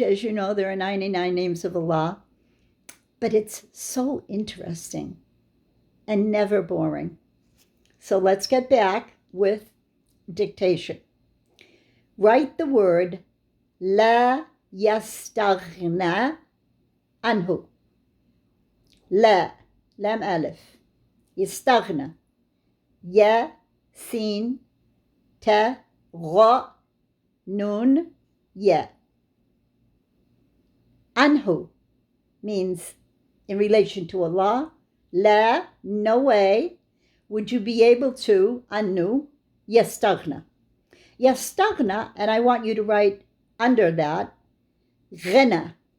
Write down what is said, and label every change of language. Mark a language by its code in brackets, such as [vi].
[en] As you know, there are 99 names of Allah. But it's so interesting. and never boring. So let's get back with dictation. Write the word [ar] لا يستغنى عنه. لا لام ألف يستغنى يا سين تا غ نون يا. [en] عنه means in relation to Allah. لا, no way would you be able to, عنه, يستغنى. يستغنى, and I want you to write under that, غنى.